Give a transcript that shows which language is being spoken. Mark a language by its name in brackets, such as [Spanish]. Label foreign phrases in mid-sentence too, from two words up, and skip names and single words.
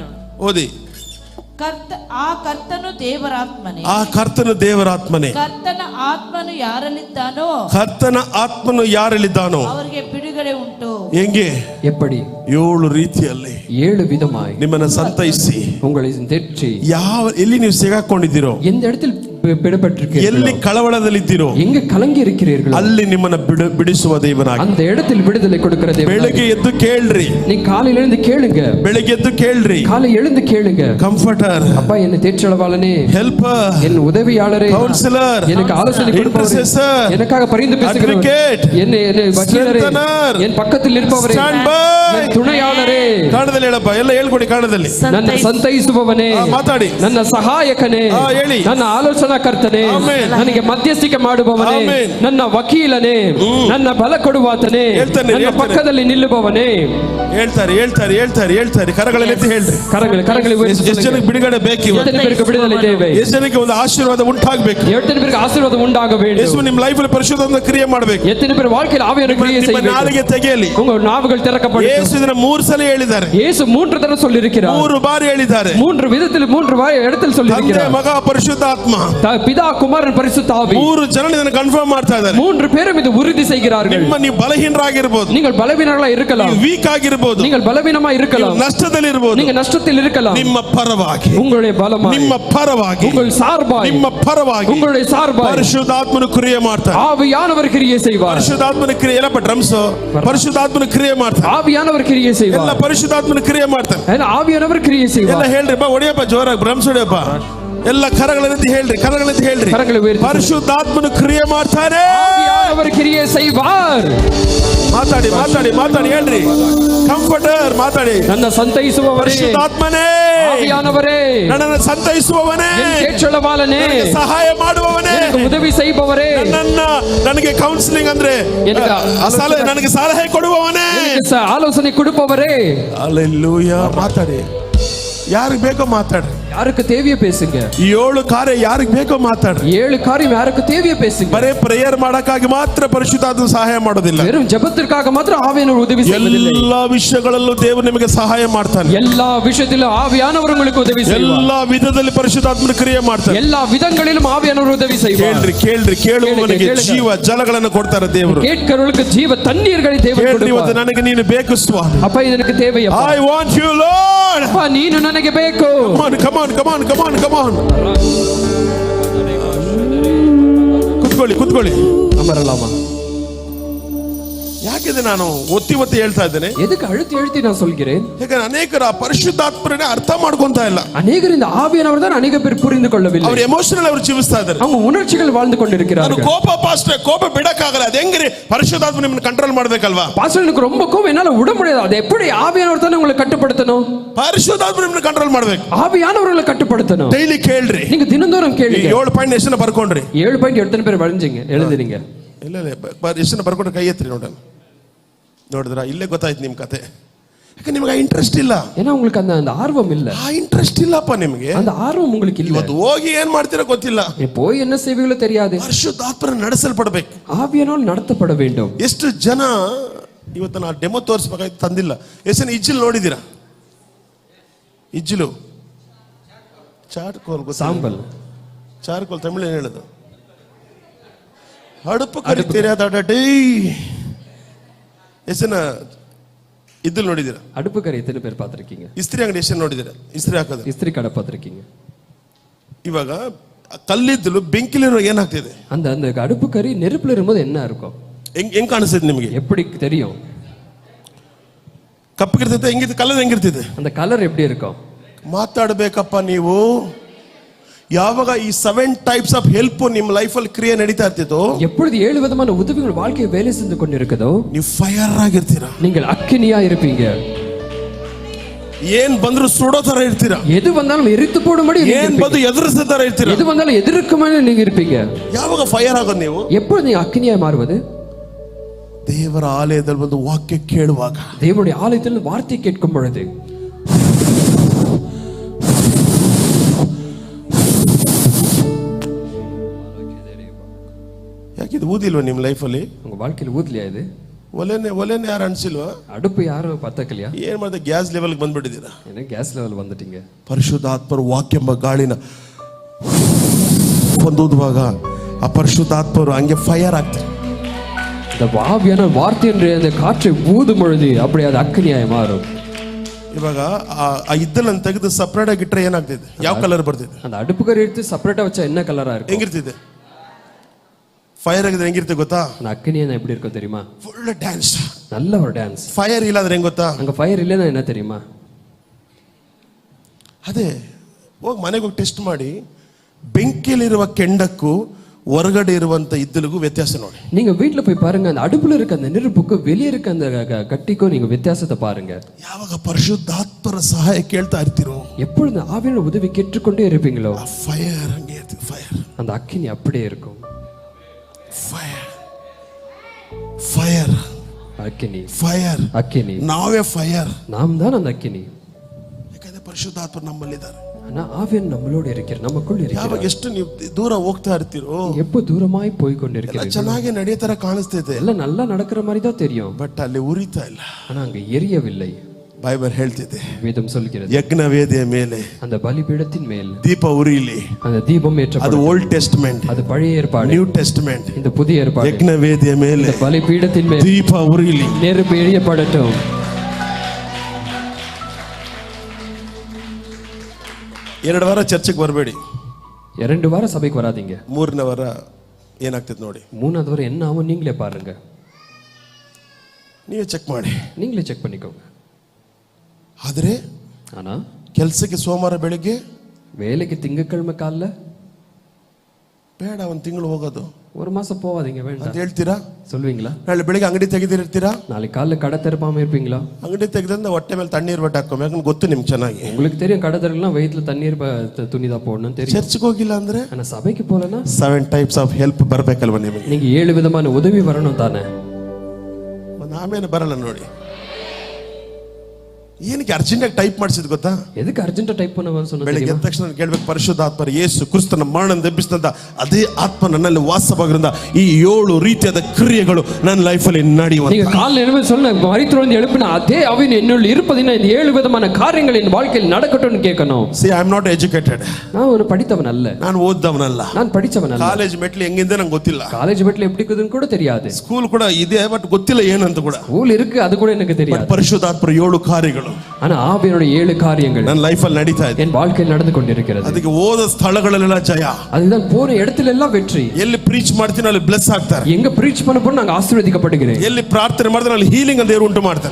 [Kannada] ಓದಿ. ಕರ್ತನು ದೇವರಾತ್ಮನೇ. ಆ ಕರ್ತನು ದೇವರಾತ್ಮನೇ. ಕರ್ತನ ಆತ್ಮನು ಯಾರಲ್ಲಿದ್ದಾನೋ, ಕರ್ತನ ಆತ್ಮನು ಯಾರಲ್ಲಿದ್ದಾನೋ ಅವರಿಗೆ ಬಿಡುಗಡೆ ಉಂಟು. ಹೆಂಗೆ? [Tamil] எப்படி? [Kannada] 7 ರೀತಿಯಲ್ಲಿ [Tamil] 7 விதமாய் [Kannada] ನಿಮ್ಮನ್ನ ಸಂತೈಸಿ, [Tamil] உங்களை தேற்றி, [Kannada] ಎಲ್ಲಿ ನೀವು ಸಿಗಾಕೊಂಡಿದ್ದೀರೋ, [Tamil] எந்த இடத்தில் பிடிபட்டிருக்கீர்களோ, [Kannada] ಎಲ್ಲಿ ಕಳವಳದಲ್ಲಿದ್ದೀರೋ, [Tamil] எங்க கலங்கி இருக்கிறீர்களோ, [Kannada] ಅಲ್ಲಿ ನಿಮ್ಮನ್ನ ಬಿಡಿಸುವ ದೇವನಾಗಿ, [Tamil] அந்த இடத்தில் விடுதலை கொடுக்கிற தேவன். [Kannada] ಬೆಳಗ್ಗೆ ಎದ್ದು ಕೇಳ್ರಿ. [Tamil] நீ காலையில எழுந்து கேளுங்க. [Kannada] ಬೆಳಗ್ಗೆ ಎದ್ದು ಕೇಳ್ರಿ. [Tamil] காலை எழுந்து கேளுங்க. [Kannada] ಕಂಫರ್ಟರ್, [Tamil] அப்பா என்னை தேற்றளவாளனே, [Kannada] ಹೆಲ್ಪರ್, [Tamil] என் உதவியாளரே, கவுன்சிலர், எனக்கு ஆலோசனை கொடுப்பவரே, இன்டர்செசர், எனக்காக பரிந்து பேசுகிறவரே, அட்வொகேட், என்னை வக்கீலரே, ஸ்ட்ரென்தனர், என் பக்கத்தில் இருப்பவரே, [English] stand by, [Tamil] என் துணையாளரே, [Kannada] ಕನ್ನಡದಲ್ಲಿ ಹೇಳಪ್ಪ, ಎಲ್ಲ ಹೇಳ್ಕೊಡಿ ಕನ್ನಡದಲ್ಲಿ. ನನ್ನ ಸಂತೈಸುವವನೇ, ಮಾತಾಡಿ. ನನ್ನ ಸಹಾಯಕನೇ, ಹೇಳಿ. ನನ್ನ ಆಲೋಚನಾಕರ್ತನೇ, ನನಗೆ ಮಧ್ಯಸ್ಥಿಕೆ ಮಾಡುವವನೇ, ನನ್ನ ವಕೀಲನೇ, ನನ್ನ ಬಲ ಕೊಡುವಾತನೇ, ನನ್ನ ಪಕ್ಕದಲ್ಲಿ ನಿಲ್ಲುವವನೇ. ಹೇಳ್ತಾರೆ. ಕರಗಳಲ್ಲಿ ಹೇಳ್ರಿ. ಕರಗಳಲ್ಲಿ ಎಷ್ಟು ಜನಕ್ಕೆ ಬಿಡುಗಡೆ ಬೇಕು? [Tamil] எத்தனை பேருக்கு விடுதலை தேவை? [Kannada] ಎಷ್ಟು ಜನಕ್ಕೆ ಒಂದು ಆಶೀರ್ವಾದ ಉಂಟಾಗಬೇಕು? [Tamil] எத்தனை பேருக்கு ஆசீர்வாதம் உண்டாக வேண்டும்? [Kannada] ಯೇಸು ನಿಮ್ಮ ಲೈಫ್ ಅಲ್ಲಿ ಪರಿಶುದ್ಧಾತ್ಮ ಕ್ರಿಯೆ ಮಾಡಬೇಕು. [Tamil] எத்தனை பேர் வாழ்க்கையில் ஆவியான கிரியை செய்ய வேண்டும்? [Kannada] ನಾಲಿಗೆ ತೆಗೆಯಲಿ, [Tamil] உங்கள் நாவுகள் திறக்கப்படட்டும். [Kannada] ಯೇಸು ಇದನ್ನ 3 ಸಲ ಹೇಳಿದ್ದಾರೆ. [Tamil] ಯೇಸು 3 தடவை சொல்லி இருக்கிறார். [Kannada] 3 ಬಾರಿ ಹೇಳಿದ್ದಾರೆ. [Tamil] 3 ವಿಧத்தில் 3 இடத்தில் சொல்லி [Kannada] ತಂದೆ, [Tamil] இருக்கிறார். [Kannada] ಮಗ, ಪರಿಶುದ್ಧಾತ್ಮ, [Tamil] பிதா, குமாரன், பரிசுத்த ஆவி. [Kannada] 3 ಜನ ಇದನ್ನ ಕನ್ಫರ್ಮ್ ಮಾಡ್ತಾ ಇದ್ದಾರೆ. [Tamil] 3 பேரும் இது உறுதி செய்கிறார்கள். [Kannada] ನೀವು ಬಲಹೀನರಾಗಿರಬಹುದು, [Tamil] நீங்கள் பலவீனர்களா இருக்கலாம், [Kannada] ವೀಕ್ ಆಗಿರಬಹುದು, [Tamil] நீங்கள் பலவீனமா இருக்கலாம், [Kannada] ನಷ್ಟದಲ್ಲಿ ಇರಬಹುದು, [Tamil] நீங்க நஷ்டத்தில் இருக்கலாம். [Kannada] ನಿಮ್ಮ ಪರವಾಗಿ, [Tamil] உங்களுடைய பலமாய், [Kannada] ನಿಮ್ಮ ಪರವಾಗಿ, [Tamil] உங்கள் சார்பாய், [Kannada] ನಿಮ್ಮ ಪರವಾಗಿ, [Tamil] உங்களுடைய சார்பாய் [Kannada] ಪರಿಶುದ್ಧಾತ್ಮನು ಕ್ರಿಯೆ ಮಾಡ್ತಾರೆ. [Tamil] ஆவியானவர் கிரியை செய்வார். [Kannada] ಪರಿಶುದ್ಧಾತ್ಮನ ಕ್ರಿಯೆ ಎಲ್ಲ ಡ್ರಮ್ಸ್, ಪರಿಶುದ್ಧಾತ್ಮನ ಕ್ರಿಯೆ ಮಾಡ್ತಾರೆ. [Tamil] ஆவியானவர் கிரியை [Kannada] ಎಲ್ಲ [Tamil] செய்வார். [Kannada] ಪರಿಶುದ್ಧಾತ್ಮನ ಕ್ರಿಯೆ ಮಾಡ್ತಾರೆ. [Tamil] ஆவியானவர் கிரியை [Kannada] ಎಲ್ಲ [Tamil] செய்வார். [Kannada] ಹೇಳ್ರಿ ಬಾ, ಹೊಡಿಯಪ್ಪ ಜೋರಾಗಿ, ಡ್ರಮ್ಸ್ ಹೊಡಿಯಪ್ಪ. ಎಲ್ಲ ಕರಗಳಲ್ಲಿ ಹೇಳ್ರಿ. [Tamil] கரங்களை உயர்த்தி [Kannada] ಪರಿಶುದ್ಧಾತ್ಮನು ಕ್ರಿಯೆ ಮಾಡ್ತಾರೆ. [Tamil] ஆவியானவர் கிரியை செய்வார். [Kannada] ಮಾತಾಡಿ ಹೇಳ್ರಿ. ಕಂಫರ್ಟರ್ ಮಾತಾಡಿ. ನನ್ನ ಸಂತೈಸುವವರೇ, ಪರಿಶುದ್ಧಾತ್ಮನೇ, [Tamil] ஆவியானவரே, [Kannada] ನನ್ನನ್ನು ಸಂತೈಸುವವನೇ, [Tamil] என் கேட்சளவாளனே, [Kannada] ಸಹಾಯ ಮಾಡುವವನೇ, [Tamil] எனக்கு உதவி செய்பவரೇ, [Kannada] ನನಗೆ ಕೌನ್ಸಿಲಿಂಗ್ ಅಂದ್ರೆ ನನಗೆ ಸಲಹೆ ಕೊಡುವವನೇ, [Tamil] ஆலோசனை கொடுப்பவரே. [Kannada] ಹಲ್ಲೆಲೂಯಾ. ಮಾತಾಡಿ. ಯಾರಿಗೆ ಬೇಕೋ ಮಾತಾಡ್ರಿ. [Tamil] யாருக்கு தேவையோ பேசுங்க. [Kannada] 7 ಕಾರ್ಯ ಯಾರಿಗೆ ಬೇಕೋ ಮಾತಾಡ್ರಿ. [Tamil] 7 காரியம் யாருக்கு தேவையோ பேசுங்க. [Kannada] ಬರೇ ಪ್ರೇಯರ್ ಮಾಡಕ್ಕಾಗಿ ಮಾತ್ರ ಪರಿಶುದ್ಧಾತ್ಮ ಸಹಾಯ ಮಾಡೋದಿಲ್ಲ. [Tamil] வெறும் ஜெபத்திற்காக மாத்திரம் ஆவியானவர் உதவி செய்வதில்லை. [Kannada] ಎಲ್ಲಾ ವಿಷಯಗಳಲ್ಲೂ ದೇವರು ನಿಮಗೆ ಸಹಾಯ ಮಾಡ್ತಾನೆ. [Tamil] எல்லா விஷயத்திலும் ஆவியானவர் உங்களுக்கு உதவி செய்வார். [Kannada] ಎಲ್ಲಾ ವಿಧದಲ್ಲಿ ಪರಿಶುದ್ಧಾತ್ಮನ ಕ್ರಿಯೆ ಮಾಡ್ತಾನೆ. [Tamil] எல்லா விதங்களிலும் ஆவியானவர் உதவி செய்வார். [Kannada] ಕೇಳುವವನಿಗೆ ಜೀವ ಜಲಗಳನ್ನು ಕೊಡ್ತಾರೆ ದೇವರು. [Tamil] கேட்கிறவர்களுக்கு ஜீவ தண்ணீர்களை தேவன் கொடுப்பார். [Kannada] ಇವತ್ತು ನನಗೆ ನೀನು ಬೇಕು ಸ್ವಾಮಿ. ಅಪ್ಪ ಇದಕ್ಕೆ தேவைಯಪ್ಪ. [English] I want you Lord. [Kannada] ಅಪ್ಪ ನೀನು ನನಗೆ ಬೇಕು. [English] Come on. [Kannada] ಕುತ್ಕೊಳ್ಳಿ. [Tamil] ಅಮರಲಾಮ. [Kannada] ಯಾಕಿದೆ ನಾನು ಒತ್ತಿ ಹೇಳ್ತಾ ಇದ್ದೇನೆ? [Tamil] ಎದಕ್ಕೆ ಅழுத்தி நான் சொல்கிறேன்? [Kannada] ಯಾಕಂದ್ರೆ ಅನೇಕರು ಆ ಪರಿಶುದ್ಧಾತ್ಮರನ್ನೇ ಅರ್ಥ ಮಾಡ್ಕೊಂತಾ ಇಲ್ಲ. [Tamil] ಅನೇಕರಿಂದ ಆವಿಯಾನவர் தான் ಅನೇಕ பேர் புரிந்து கொள்ளவில்லை. [Kannada] ಅವರು ಎಮೋಷನಲ್ ಅವರು ಜೀವಿಸ್ತಾ ಇದ್ದಾರೆ. [Tamil] அவங்க ಉಣರ್ಚಿಗಳು வாழ்ந்து கொண்டிருக்கிறார்கள். [Kannada] ಕೋಪ ಪಾಸ್ಟರ್, ಕೋಪ ಬಿಡಕ್ಕಾಗಲ್ಲ. ಅದು ಹೆಂಗ್ರಿ? ಪರಿಶುದ್ಧಾತ್ಮ ನಿಮ್ಮನ್ನ ಕಂಟ್ರೋಲ್ ಮಾಡ್ಬೇಕಲ್ವಾ? [Tamil] பாஸ்டர் எனக்கு ரொம்ப கோபம், என்னால விட முடியாது. அது எப்படி ஆவியானவர் தான் உங்களை கட்டுப்படுத்தணும்? [Kannada] ಪರಿಶುದ್ಧಾತ್ಮ ನಿಮ್ಮನ್ನ ಕಂಟ್ರೋಲ್ ಮಾಡ್ಬೇಕು. [Tamil] ஆவியானவர்களை கட்டுப்படுத்தணும். [Kannada] ಡೈಲಿ ಕೇಳ್ರಿ. [Tamil] நீங்க தினந்தோறும் கேளுங்க. [Kannada] 7 ಪಾಯಿಂಟ್ ಎಷ್ಟು ಬರ್ಕೊಂಡ್ರಿ? [Tamil] 7 பாயிண்ட் எத்தனை பேர் எழுதுறீங்க? [Kannada] ಇಲ್ಲ ಎಷ್ಟು ಜನ ಬರ್ಕೊಂಡ್ರೆ ಕೈ ಎತ್ತಿರಿ ನೋಡೋಣ. ನೋಡಿದ್ರ ಇಲ್ಲೇ ಗೊತ್ತಾಯ್ತು ನಿಮ್ ಕತೆ. ಯಾಕೆ ನಿಮ್ಗೆ ಆ ಇಂಟ್ರೆಸ್ಟ್ ಇಲ್ಲ? [Tamil] ஏன்னா உங்களுக்கு அந்த ஆர்வம் இல்ல. [Kannada] ಆ ಇಂಟ್ರೆಸ್ಟ್ ಇಲ್ಲಪ್ಪ ನಿಮ್ಗೆ. [Tamil] அந்த ஆர்வம் உங்களுக்கு இல்ல. [Kannada] ಇವತ್ತು ಹೋಗಿ ಏನ್ ಮಾಡ್ತೀರಾ ಗೊತ್ತಿಲ್ಲ. [Tamil] போய் என்ன செய்வீங்களோ தெரியாது. [Kannada] ಪರಿಶುದ್ಧಾತ್ಮನ ನಡೆಸಲ್ಪಡಬೇಕು. [Tamil] ஆவியானவர் நடத்தப்பட வேண்டும். [Kannada] ಎಷ್ಟು ಜನ ಇವತ್ತು ನಾ ಡೆಮೋ ತೋರಿಸ್ಬೇಕಾಯ್ತು ತಂದಿಲ್ಲ. ಎಷ್ಟು ಜನ ಇಜ್ಜಿಲ್ ನೋಡಿದ್ದೀರಾ? ಇಜ್ಜಿಲು ಚಾರ್ಕೋಲ್, [Tamil] சாம்பல், [Kannada] ಚಾರ್ಕೋಲ್ ತಮಿಳು ಏನು ಹೇಳೋದು? அடுப்பு ಕರಿತೀರಾ? ಡೇ ಎಷ್ಟು ಜನ ಇದ್ದಿಲ್ ನೋಡಿದ್ದೀರಾ? [Tamil] அடுப்பு கரை எத்தனை பேர் பார்த்திருக்கீங்க? [Kannada] ಇಸ್ತ್ರಿ ಅಂಗಡಿ ಎಷ್ಟು ಜನ ನೋಡಿದ್ದೀರಾ? ಇಸ್ತ್ರಿ ಹಾಕೋದು, [Tamil] இஸ்திரி கடை பார்த்திருக்கீங்க? [Kannada] ಇವಾಗ ಕಲ್ಲಿದ್ದಲು ಬೆಂಕಿಲಿರೋ ಏನಾಗ್ತಿದೆ? [Tamil] அந்த அந்த அடுப்பு கறி நெருப்புல இருக்கும்போது என்ன இருக்கும்? [Kannada] ಹೆಂಗ್ ಕಾಣಿಸ್ತದೆ ನಿಮಗೆ? [Tamil] எப்படி தெரியும்? [Kannada] ಕಪ್ಪಗಿರ್ತೈತೆ, ಹೆಂಗಿರ್ತದೆ? ಕಲರ್ ಹೆಂಗಿರ್ತದೆ? [Tamil] அந்த கலர் எப்படி இருக்கும்? [Kannada] ಮಾತಾಡ್ಬೇಕಪ್ಪ ನೀವು. ಯಾವಾಗ ಈ 7 [English] types of help [Kannada] ನಿಮ್ಮ ಲೈಫಲ್ಲಿ ಕ್ರಿಯೆ ನಡೀತಾ ಇರ್ತಿತ್ತು, [Tamil] எப்பொழுது 7 விதமான உதவிகள் வாழ்க்கையை வேலை செஞ்சு கொண்டிருக்குதோ [Kannada] ನೀವು ಫೈರ್ ಆಗಿರ್ತೀರಾ. [Tamil] நீங்கள் அக்கினியா இருப்பீங்க. [Kannada] ಏನ್ ಬಂದ್ರು ಸುಡೋ ತರ ಇರ್ತೀರಾ. [Tamil] எது வந்தாலும் எரித்து போடும்படி நீங்க [Kannada] ಏನ್ [Tamil] இருப்பீங்க. [Kannada] ಬಂದು ಎದುರಿಸೋ ತರ ಇರ್ತೀರಾ. [Tamil] எது வந்தாலும் எதிர்க்கும்படி நீங்க இருப்பீங்க. [Kannada] ಯಾವಾಗ ಫೈರ್ ಆಗೋದು ನೀವು? [Tamil] எப்பொழுது நீங்க அக்கினியா மாறுவது? [Kannada] ದೇವರ ಆಲಯದಲ್ಲಿ ಒಂದು ವಾಕ್ಯ ಕೇಳುವಾಗ, [Tamil] தேவனுடைய ஆலயத்தில் வார்த்தை கேட்கும் பொழுது, [Kannada] ಯಾಕಿದು ಊದಿಲ್ವಾ ನಿಮ್ಮ ಲೈಫಲ್ಲಿ? [Tamil] உங்க வாழ்க்கையில் ஊதலையா இது? [Kannada] ಒಲೆನೆ ಯಾರು ಅನ್ಸಿಲ್ವಾ? [Tamil] அடுப்பு யாரும் பத்தக்கலையா? [Kannada] ಏನ್ ಮಾಡಿದೆ? ಗ್ಯಾಸ್ ಲೆವೆಲ್ಗೆ ಬಂದ್ಬಿಟ್ಟಿದ್ದೀರಾ. [Tamil] என்ன கேஸ் லெவல் வந்துட்டீங்க? [Kannada] ಪರಿಶುದ್ಧಾತ್ಮರ ವಾಕ್ಯಂಬ ಗಾಳಿನ ಹೊಂದುವಾಗ ಆ ಪರಿಶುದ್ಧಾತ್ಮರು ಹಂಗೆ ಫೈರ್ ಆಗ್ತಾರೆ. [Tamil] இந்த ஆவியான வார்த்தை என்ற அந்த காற்றை ஊதும் பொழுது அப்படி அது அக்கினியாய் மாறும். [Kannada] ಇವಾಗ ಆ ಇದ್ದಲನ್ನು ತೆಗೆದು ಸಪ್ರೇಟ್ ಆಗಿ ಇಟ್ಟರೆ ಏನಾಗ್ತಿದೆ? ಯಾವ ಕಲರ್ ಬರ್ತಿದೆ? [Tamil] அந்த அடுப்பு கறி எடுத்து செப்பரேட்டா வச்சா என்ன கலரா இருக்கும்? [Kannada] ಹೆಂಗಿರ್ತಿದೆ? ಫೈರ್ ಆಗಿದ್ರೆ ಹೆಂಗಿರ್ತದೆ ಗೊತ್ತಾ? [Tamil] அந்த அக்கினியா எப்படி இருக்கும் தெரியுமா? [Kannada] ಫುಲ್ ಡ್ಯಾನ್ಸ್, [Tamil] நல்ல ஒரு டான்ஸ். [Kannada] ಫೈರ್ ಇಲ್ಲ ಅಂದ್ರೆ ಹೆಂಗ್ ಗೊತ್ತಾ? [Tamil] அங்க ஃபயர் இல்லைன்னா என்ன தெரியுமா? [Kannada] ಅದೇ ಹೋಗಿ ಮನೆಗೆ ಹೋಗಿ ಟೆಸ್ಟ್ ಮಾಡಿ, ಬೆಂಕಿಯಲ್ಲಿರುವ ಕೆಂಡಕ್ಕೂ ಹೊರಗಡೆ ಇರುವಂತ ಇದ್ದಲಿಗೂ ವ್ಯತ್ಯಾಸ ನೋಡಿ. [Tamil] நீங்க வீட்ல போய் பாருங்க, அந்த அடுப்புல இருக்க அந்த நெருப்புக்கு வெளியே இருக்க அந்த கட்டிக்கும் நீங்க வித்தியாசத்தை பாருங்க. [Kannada] ಯಾವಾಗ ಪರಿಶುದ್ಧಾತ್ಮರ ಸಹಾಯ ಕೇಳ್ತಾ ಇರ್ತೀರೋ, [Tamil] எப்பொழுது ஆவியான உதவி கேட்டுக்கொண்டே இருப்பீங்களோ, [Kannada] ಆ ಫೈರ್ ಹಂಗೆ ಇರ್ತದೆ. ಫೈರ್, [Tamil] அந்த அக்கினி அப்படியே இருக்கும். [Kannada] ಫೈರ್, ಫೈರ್, [Tamil] அக்கினி, [Kannada] ಫೈರ್. [Tamil] அக்கினி. [Kannada] ನಾವೇ ಫೈರ್. [Tamil] நாம் தான் அந்த அக்கினி. [Kannada] ಯಾಕಂದ್ರೆ ಪರಿಶುದ್ಧಾತ್ಮ ನಮ್ಮಲ್ಲಿದ್ದಾರೆ. [Tamil] ஆனா ஆவியான நம்மளோடு இருக்கிற, நமக்குள்ள [Kannada] ಯಾವಾಗ [Tamil] இருக்கிற. [Kannada] ಎಷ್ಟು ನೀವು ದೂರ ಹೋಗ್ತಾ ಇರ್ತೀರೋ, [Tamil] எப்போ தூரமாய் போய் [Kannada] ಎಲ್ಲ [Tamil] கொண்டிருக்கிறது, [Kannada] ಚೆನ್ನಾಗಿ ನಡೆಯೋ ತರ ಕಾಣಿಸ್ತೈತೆ, [Tamil] எல்லாம் நல்லா நடக்கிற மாதிரி தான் தெரியும். [Kannada] ಬಟ್ ಅಲ್ಲಿ ಉರಿತಾ ಇಲ್ಲ. [Tamil] ஆனா அங்க எரியவில்லை. [Kannada] ಬೈಬಲ್ ಹೇಳ್ತಿದೆ, [Tamil] வேதம் சொல்கிறது, [Kannada] ಯಜ್ಞ ವೇದಿಯ ಮೇಲೆ [Tamil] அந்த பலிபீடத்தின் மேல் [Kannada] ದೀಪ ಉರಿಲಿ. [Tamil] அந்த தீபம் [Kannada] ಅದು [Tamil] ஏற்றப்படும். [English] Old Testament, [Tamil] அது பழைய ஏற்பாடு. [English] New Testament. [Tamil] இந்த புதிய ஏற்பாடு. [Kannada] ಯಜ್ಞ ವೇದಿಯ ಮೇಲೆ [Tamil] இந்த பலிபீடத்தின் மேல் [Kannada] ದೀಪ ಉರಿಲಿ. [Tamil] நெருப்பு எரியப்படட்டும். [Kannada] 2 ವಾರ ಚರ್ಚೆಗೆ ಬರಬೇಡಿ. [Tamil] 2 வாரம் சபைக்கு வராதீங்க. [Kannada] 3ನೇ ವಾರ ಏನಾಗ್ತದೆ ನೋಡಿ. [Tamil] 3வது வாரம் என்ன ஆகும் நீங்களே பாருங்க. [Kannada] ನೀವೇ ಚೆಕ್ ಮಾಡಿ, [Tamil] நீங்களே செக் பண்ணிக்கோங்க. [Kannada] ಆದ್ರೆ [Tamil] ஆனா [Kannada] ಕೆಲಸಕ್ಕೆ ಸೋಮವಾರ ಬೆಳಿಗ್ಗೆ [Tamil] வேலைக்கு திங்கட்கிழமை காலைல [Kannada] ಬೇಡ, 1 ತಿಂಗಳು ಹೋಗೋದು [Tamil] 1 மாசம் போவாதீங்க, [Kannada] ಅಂತ [Tamil] வேண்டாம் [Kannada] ಹೇಳ್ತೀರಾ? [Tamil] சொல்வீங்களா? [Kannada] ನಾಳೆ ಬೆಳಿಗ್ಗೆ ಅಂಗಡಿ ತೆಗೆದಿರ್ತೀರಾ? [Tamil] நாளைக்கு காலைல கடை திறப்பாம இருப்பீங்களா? [Kannada] ಅಂಗಡಿ ತೆಗೆದ್ರೆ ಹೊಟ್ಟೆ ಮೇಲೆ ತಣ್ಣೀರ್ ಬಟ್ಟೆ ಹಾಕೋ, ಯಾಕಂದ್ರೆ ಗೊತ್ತು ನಿಮ್ಗೆ ಚೆನ್ನಾಗಿ. [Tamil] உங்களுக்கு தெரியும் கடை திறக்கலாம் வயிற்றுல தண்ணீர் துணி தான் போடணும் தெரியும். [Kannada] ಚರ್ಚ್ಗೆ ಹೋಗಿಲ್ಲ ಅಂದ್ರೆ [Tamil] ஆனா சபைக்கு போலனா [Kannada] 7 [English] types of help [Kannada] ಬರ್ಬೇಕಲ್ವ ನಿಮಗೆ? [Tamil] நீங்க 7 விதமான உதவி வரணும் தானே. [Kannada] ಒಂದು ಆಮೇಲೆ ಬರಲ್ಲ ನೋಡಿ. ಏನಕ್ಕೆ ಅರ್ಜೆಂಟಾಗಿ ಟೈಪ್ ಮಾಡಿಸಿದ್ ಗೊತ್ತಾ? [Tamil] எதுக்கு [English] urgent type [Tamil] பண்ண சொன்னது [Kannada] ಬೆಳಿಗ್ಗೆ [Tamil] தெரியுமா? [Kannada] ಎದ್ದ ತಕ್ಷಣ ಕೇಳ್ಬೇಕು, ಪರಿಶುದ್ಧಾತ್ಮರ ಯೇಸು ಕ್ರಿಸ್ತನ ಮರಣ ಎಬ್ಬಿಸಿದಂತ ಅದೇ ಆತ್ಮ ನನ್ನಲ್ಲಿ ವಾಸವಾಗಿರಿಂದ ಈ 7 ರೀತಿಯಾದ ಕ್ರಿಯೆಗಳು ನನ್ನ ಲೈಫಲ್ಲಿ ನಡೆಯುವ. [Tamil] நீங்க காலைல எழுப்பி சொன்ன மரித்தோர் எழுப்பின அதே ஆவின் என்னுள் இருப்பதினா இந்த 7 விதமான காரியங்கள் என் வாழ்க்கையில் நடக்கட்டும்னு கேட்கணும். [English] See, I am not educated. [Tamil] நான் ஒரு படித்தவன் அல்ல, [Kannada] ನಾನು ಓದ್ದವನಲ್ಲ. [Tamil] நான் படிச்சவன் அல்ல. [Kannada] ಕಾಲೇಜ್ ಮೆಟ್ಲು ಹೆಂಗಿದೆ ನಂಗೆ ಗೊತ್ತಿಲ್ಲ. [Tamil] காலேஜ் மெட்ல எப்படி இருக்குதுன்னு கூட தெரியாது. [Kannada] ಸ್ಕೂಲ್ ಕೂಡ ಇದೆ, ಬಟ್ ಗೊತ್ತಿಲ್ಲ ಏನಂತ ಕೂಡ. [Tamil] ஸ்கூல் இருக்கு, அது கூட எனக்கு தெரியாது. [Kannada] ಪರಿಶುದ್ಧಾತ್ಮರ 7 ಕಾರ್ಯಗಳು [Tamil] ஆனா ஆவியினுடைய 7 காரியங்கள் [Kannada] ನನ್ನ ಲೈಫಲ್ಲಿ ನಡೀತಾ ಇದೆ. [Tamil] என் வாழ்க்கையில் நடந்து கொண்டிருக்கிறது. [Kannada] ಅದಕ್ಕೆ ಹೋದ ಸ್ಥಳಗಳಲ್ಲೆಲ್ಲ ಜಯ. [Tamil] அதுதான் போற இடத்துல எல்லாம் வெற்றி. [Kannada] ಎಲ್ಲಿ ಪ್ರೀಚ್ ಮಾಡ್ತೀನಿ ಅಲ್ಲಿ ಬ್ಲೆಸ್ ಆಗ್ತಾರೆ. [Tamil] எங்க பிரீச் பண்ண போறோம் நாங்க ஆசீர்வதிக்கப்படுகிறேன். [Kannada] ಎಲ್ಲಿ ಪ್ರಾರ್ಥನೆ ಮಾಡಿದ್ರೆ ಅಲ್ಲಿ ஹீலிங் ದೇವರು ಉಂಟು ಮಾಡ್ತಾರೆ.